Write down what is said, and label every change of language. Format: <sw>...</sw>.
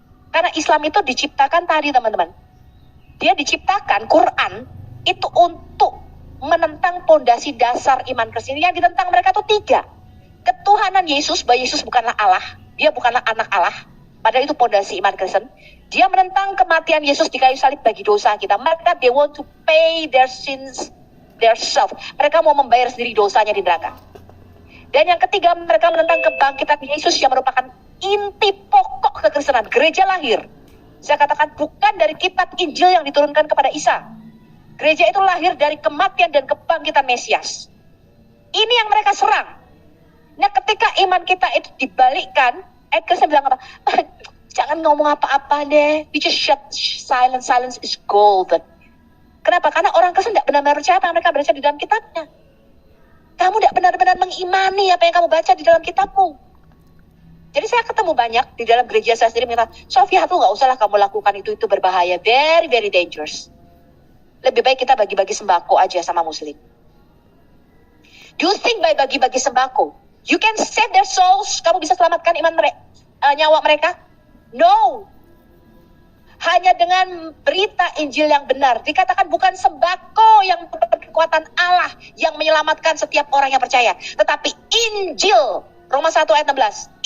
<id>Karena Islam itu diciptakan tadi, teman-teman. Dia diciptakan, Quran itu untuk menentang pondasi dasar iman Kristen. Yang ditentang mereka itu 3. Ketuhanan Yesus, bahwa Yesus bukanlah Allah, dia bukanlah anak Allah, padahal itu pondasi iman Kristen. Dia menentang kematian Yesus di kayu salib bagi dosa kita. Mereka,</id> <en>they want to pay their sins themselves.</en> <id>Mereka mau membayar sendiri dosanya di neraka. Dan yang ketiga, mereka menentang kebangkitan Yesus yang merupakan inti pokok kekristenan. Gereja lahir, saya katakan, bukan dari kitab Injil yang diturunkan kepada Isa. Gereja itu lahir dari kematian dan kebangkitan Mesias. Ini yang mereka serang. Nah, ketika iman kita itu dibalikkan, Kristen bilang apa? Jangan ngomong apa-apa deh.</id> <en>We just shut silence. Silence is golden.</en> <id>Kenapa? Karena orang Kristen tidak benar-benar percaya apa yang mereka baca di dalam kitabnya. Kamu tidak benar-benar mengimani apa yang kamu baca di dalam kitabmu. Jadi saya ketemu banyak di dalam gereja saya sendiri mengatakan, Sofia tuh nggak usahlah kamu lakukan itu berbahaya,</id> <en>very very dangerous.</en> <id>Lebih baik kita bagi-bagi sembako aja sama muslim.</id> <en>Do you think by</en> <id>bagi-bagi sembako,</id> <en>you can save their souls?</en> <id>Kamu bisa selamatkan nyawa mereka? No. Hanya dengan berita Injil yang benar. Dikatakan bukan sembako yang berkekuatan Allah yang menyelamatkan setiap orang yang percaya, tetapi Injil. Roma 1 ayat 16.</id>